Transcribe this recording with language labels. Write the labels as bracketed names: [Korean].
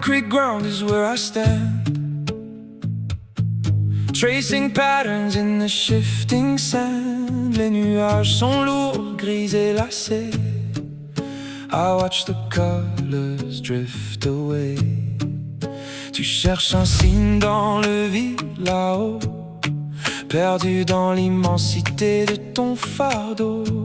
[English] ground is where I stand, tracing patterns in the shifting sand. [French] Les nuages sont lourds, gris et lacés. [English] I watch the colors drift away. [French] Tu cherches un signe dans le vide là-haut, perdu dans l'immensité de ton fardeau.